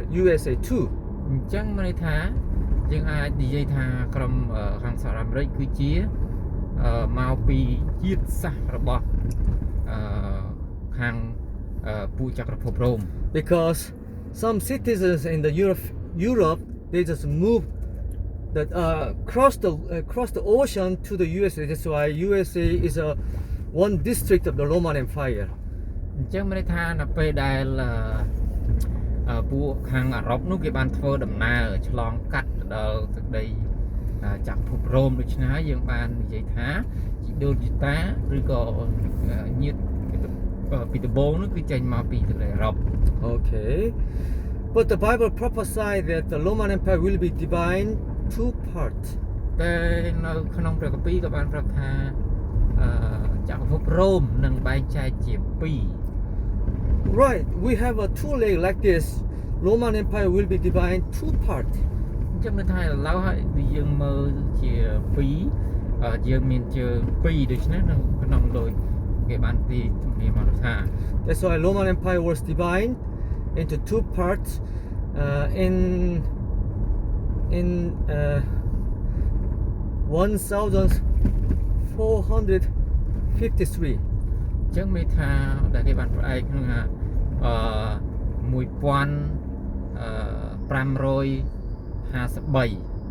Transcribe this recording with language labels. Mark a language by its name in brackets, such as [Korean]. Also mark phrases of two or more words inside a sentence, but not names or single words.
[English] USA too. [Khmer] អញ្ចឹងមានន័យថាយើងអាចនិយាយថាក្រុមខាងសហរដ្ឋអាមេរិកគឺជាមកពីជាតិសាសន៍របស់ខាងពួកចក្រភពរ៉ូម [English] Because some citizens in the Europe they just move that cross the ocean to the USA. That's why USA is one district of the Roman Empire. [Khmer] អញ្ចឹងមានន័យថានៅពេលដែលពួកខាងអឺរ៉ុបនោះគេបានធ្វើដំណើរឆ្លងកាត់ទៅដល់ទឹកដីចក្រភពរ៉ូមដូច្នេះហើយយើងបាននិយាយថាជីដូនជីតាឬក៏ញាតិពីដំបូងនោះគឺចេញមកពីទឹកដីអឺរ៉ុប [English] Okay. But the Bible prophesied that the Roman Empire will be divided two parts. [Khmer] តែនៅក្នុងព្រះគម្ពីរក៏បានប្រាប់ថាចក្រភពរ៉ូមនឹងបែងចែកជាពីរ [English] Right, we have a two leg like this. Roman Empire will be divided two parts. [Khmer] អញ្ចឹងមានថាឥឡូវហើយយើងមើលជាពីរយើងមានជើងពីរដូច្នេះនៅក្នុងដូចគេបានទីជំនាញមកថា [English] That's why Roman Empire was divided into two parts in 1453. [Khmer] អញ្ចឹងមានថាដែលគេបានផ្អែកក្នុង1553